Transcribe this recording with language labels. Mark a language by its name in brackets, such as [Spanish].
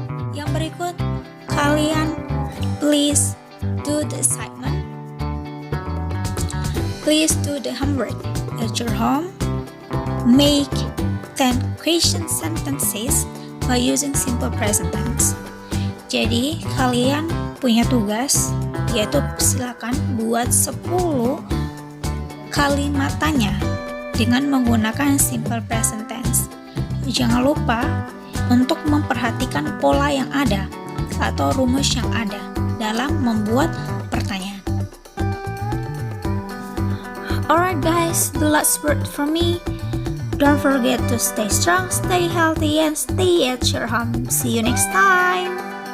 [Indonesian] Yang berikut, kalian [English] please do the assignment. Please do the homework at your home. Make 10 question sentences by using simple present tense. [Indonesian] Jadi, kalian punya tugas, yaitu silakan buat 10 kalimat tanya dengan menggunakan simple present tense. Jangan lupa untuk memperhatikan pola yang ada atau rumus yang ada dalam membuat pertanyaan. [English] Alright guys, the last word from me. Don't forget to stay strong, stay healthy, and stay at your home. See you next time.